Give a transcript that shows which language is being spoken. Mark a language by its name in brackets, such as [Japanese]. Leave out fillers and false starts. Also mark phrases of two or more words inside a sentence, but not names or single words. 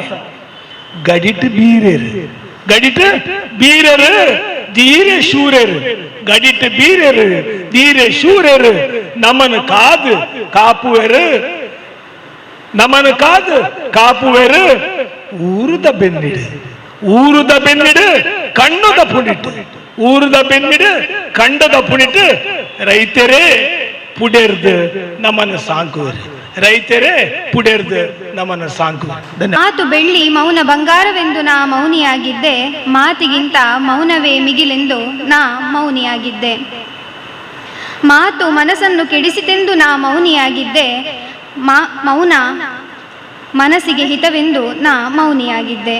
[Tulu] ಗಡಿಟ್ ಬೀರೇರು, ಗಡಿಟ್ ಬೀರರು ಧೀರೆ ಶೂರರು, ಗಡಿಟ್ ಬೀರರು ಧೀರೆ ಶೂರರು ನಮನ ಕಾದು ಕಾಪುವೆರು, ನಮನ ಕಾದು ಕಾಪುವೆರು. ಊರುದ ಬೆನ್ನಿಡು, ಊರುದ ಬೆನ್ನಿಡು ಕಣ್ಣುದ ಪುಣಿಟ್ಟು, ಊರುದ ಬೆನ್ನಿಡು ಕಂಡದ ಪುಣಿಟ್ಟು ರೈತರೇ ಪುಡೆರ್ದು ನಮನ ಸಾಂಕುವರು, ರೈತರೇ ಪುಡೆರ್ದು ನಮನ ಸಾಂಕುವರು. [Kannada] ಮಾತು ಬೆಳ್ಳಿ ಮೌನ ಬಂಗಾರವೆಂದು ನಾ ಮೌನಿಯಾಗಿದ್ದೆ, ಮಾತಿಗಿಂತ ಮೌನವೇ ಮಿಗಿಲೆಂದು ನಾ ಮೌನಿಯಾಗಿದ್ದೆ. ಮಾತು ಮನಸ್ಸನ್ನು ಕೆಡಿಸಿತೆಂದು ನಾ ಮೌನಿಯಾಗಿದ್ದೆ, ಮೌನ ಮನಸ್ಸಿಗೆ ಹಿತವೆಂದು ನಾ ಮೌನಿಯಾಗಿದ್ದೆ.